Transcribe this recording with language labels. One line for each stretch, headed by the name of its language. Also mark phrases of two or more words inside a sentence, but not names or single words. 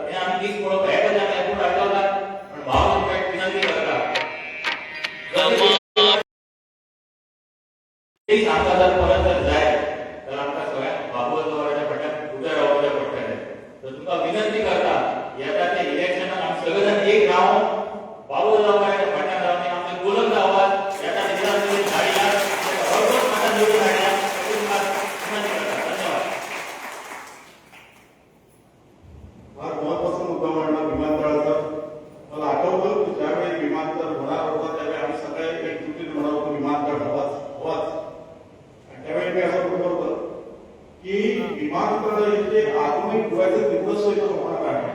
Konkani: हे आमी दीस पळोवपाक हे खातीर आमी एअरपोर्ट हाडलो पण भाव तुमकां एक विनंती करता आमकां जर परत जर जाय जाल्यार आमकां सगळ्यांक बाबू जोकराच्या फाटल्यान उबें रावचें पडटलें. तर तुमकां विनंती करता येता त्या इलेक्शनाक आमी सगळे जाण एक रावन बाबू जोकराच्या फाटल्यान रावन आमचे बुलंद आवाज येता विधानसभेत हाडया भरपूर माता निवडून हाडया अशी तुमकां विनंती करता. धन्यवाद.
Marathi: फार महत्वाचा मुद्दा मांडला विमानतळाचा. मला आठवतं की ज्यावेळी विमानतळ होणार होता त्यावेळी आम्ही सगळे एकजुटीने म्हणत होतो विमानतळ हवाच हवाच. आणि त्यावेळी मी असं म्हणत होतं की विमानतळ इथे आधुनिक डोळ्याचे दिवस इथं होणार आहे.